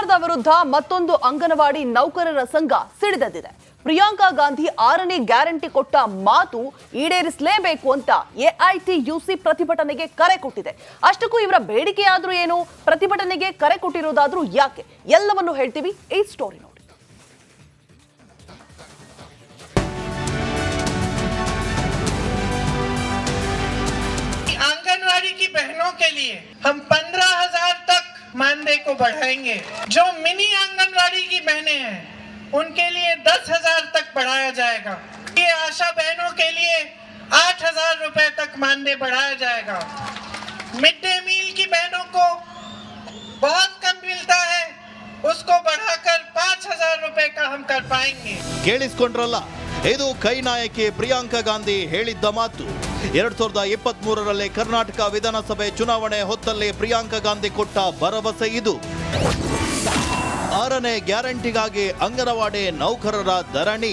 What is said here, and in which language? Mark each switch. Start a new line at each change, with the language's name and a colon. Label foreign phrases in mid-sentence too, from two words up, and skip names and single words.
Kannada: ವಿರುದ್ಧ ಮತ್ತೊಂದು ಅಂಗನವಾಡಿ ನೌಕರರ ಸಂಘ ಸಿಡಿದೆದ್ದಿದೆ. ಪ್ರಿಯಾಂಕಾ ಗಾಂಧಿ 6ನೇ ಗ್ಯಾರಂಟಿ ಕೊಟ್ಟ ಮಾತು ಈಡೇರಿಸಲೇಬೇಕು ಅಂತ ಎಐಟಿಯುಸಿ ಪ್ರತಿಭಟನೆಗೆ ಕರೆ ಕೊಟ್ಟಿದೆ. ಅಷ್ಟಕ್ಕೂ ಇವರ ಬೇಡಿಕೆಯಾದ್ರೂ ಏನು, ಪ್ರತಿಭಟನೆಗೆ ಕರೆ ಕೊಟ್ಟಿರೋದಾದ್ರೂ ಯಾಕೆ, ಎಲ್ಲವನ್ನು ಹೇಳ್ತೀವಿ ಈ ಸ್ಟೋರಿ ನೋಡಿ.
Hindi: आंगनवाड़ी की बहनों के लिए हम 15,000 तक मानदेय को बढ़ाएंगे। जो मिनी आंगनवाड़ी की बहनें हैं उनके लिए 10,000 तक बढ़ाया जाएगा। ये आशा बहनों के लिए 8,000 रुपए तक मानदेय बढ़ाया जाएगा। मिड डे मील की बहनों को बहुत कम मिलता है, उसको बढ़ाकर 5,000 रुपए का हम कर पाएंगे।
Kannada: ಕೇಳಿಸ್ಕೊಂಡ್ರಲ್ಲ, ಇದು ಕೈ ನಾಯಕಿ ಪ್ರಿಯಾಂಕಾ ಗಾಂಧಿ ಹೇಳಿದ್ದ ಮಾತು. 2023ರಲ್ಲಿ ಕರ್ನಾಟಕ ವಿಧಾನಸಭೆ ಚುನಾವಣೆ ಹೊತ್ತಲ್ಲಿ ಪ್ರಿಯಾಂಕಾ ಗಾಂಧಿ ಕೊಟ್ಟ ಭರವಸೆ ಇದು. 6ನೇ ಗ್ಯಾರಂಟಿಗಾಗಿ ಅಂಗನವಾಡಿ ನೌಕರರ ಧರಣಿ.